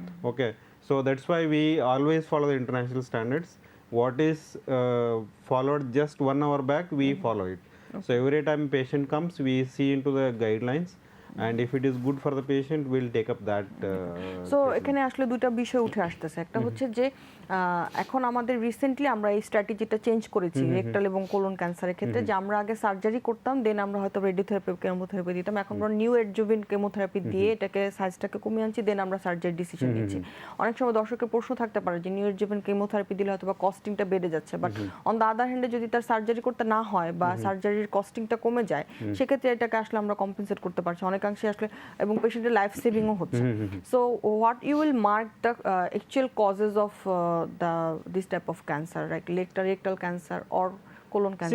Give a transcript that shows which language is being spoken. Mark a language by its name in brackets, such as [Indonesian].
[English] Okay, so that's why we always follow the international standards. What is followed just 1 hour back, we follow it. So every time patient comes, we see into the guidelines, and if it is good for the patient, we'll take up that. [Bangla] So এখানে আসলে দুইটা বিষয় উঠে আসতেছে। একটা হচ্ছে যে এখন আমাদের রিসেন্টলি আমরা এই স্ট্র্যাটেজিটা চেঞ্জ করেছি রেকটাল এবং কোলন ক্যান্সারের ক্ষেত্রে, যে আমরা আগে সার্জারি করতাম, দেন আমরা হয়তো রেডিওথেরাপি কেমোথেরাপি দিতাম। এখন আমরা নিউ অ্যাডজুভেন্ট কেমোথেরাপি দিয়ে এটাকে সাইজটাকে কমিয়ে আনছি, দেন আমরা সার্জারি ডিসিশন নিচ্ছি। অনেক সময় দর্শকের প্রশ্ন থাকতে পারে যে নিউ অ্যাডজুভেন্ট কেমোথেরাপি দিলে হয়তো বা কস্টিংটা বেড়ে যাচ্ছে, বাট অন দ্য আদার হ্যান্ডে যদি তার সার্জারি করতে না হয় বা সার্জারির কস্টিংটা কমে যায়, সেক্ষেত্রে এটাকে আসলে আমরা কম্পেনসেট করতে পারছি অনেকাংশে আসলে, এবং পেশেন্টের লাইফ সেভিংও হচ্ছে। [English] So what you will mark the actual causes of this type of cancer, like rectal cancer or colon cancer?